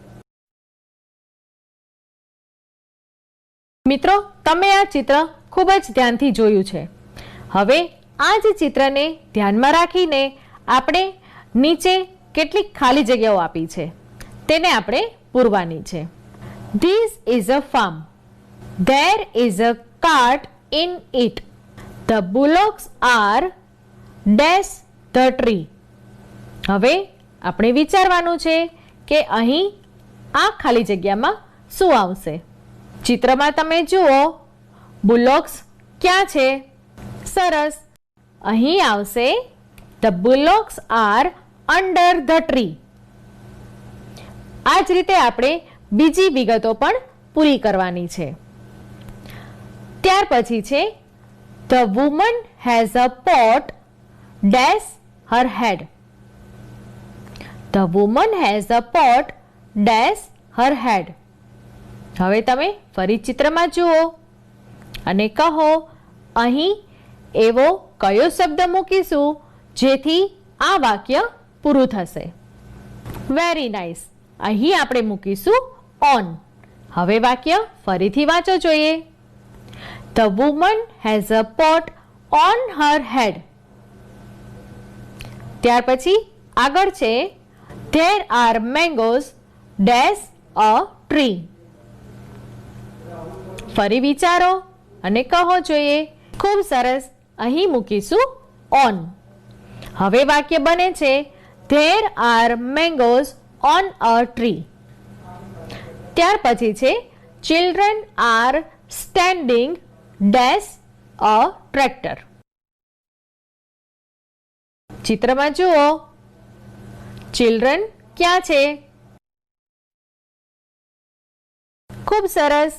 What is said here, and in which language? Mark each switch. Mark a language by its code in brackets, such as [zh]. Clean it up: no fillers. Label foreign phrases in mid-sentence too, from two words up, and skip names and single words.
[gu] મિત્રો, તમે આ ચિત્ર ખૂબ જ ધ્યાનથી જોયું છે. હવે આ જ ચિત્રને ધ્યાનમાં રાખીને આપણે નીચે કેટલીક ખાલી જગ્યાઓ આપી છે તેને આપણે પૂરવાની છે. [en] This is a farm. There is a cart in it. The bullocks are dash the tree. [gu] હવે આપણે વિચારવાનું છે કે અહીં આ ખાલી જગ્યામાં શું આવશે. ચિત્રમાં તમે જુઓ બુલોક્સ ક્યાં છે. સરસ, અહીં આવશે [en] the bullocks are under the tree. [gu] આ જ રીતે આપણે બીજી વિગતો પણ પૂરી કરવાની છે. ત્યાર પછી છે [en] the woman has a pot dash her head. The woman has a pot dash her head. [gu] હવે તમે ફરી ચિત્રમાં જુઓ અને કહો અહીં એવો કયો શબ્દ મૂકીશું જેથી આ વાક્ય પૂરું થશે. [en] very nice. [gu] અહીં આપણે મૂકીશું on. હવે વાક્ય ફરીથી વાંચો જોઈએ. [en] The woman has a pot on her head. [gu] ત્યાર પછી આગળ છે [en] there are mangoes dash a tree. [gu] ફરી વિચારો અને કહો જોઈએ. ખૂબ સરસ, અહીં મૂકીશું on. હવે વાક્ય બને છે [en] there are mangoes on a tree. [gu] ત્યાર પછી છે [en] children are standing dash a tractor. [gu] ચિત્રમાં જુઓ, ચિલ્ડ્રન ક્યાં છે? ખૂબ સરસ.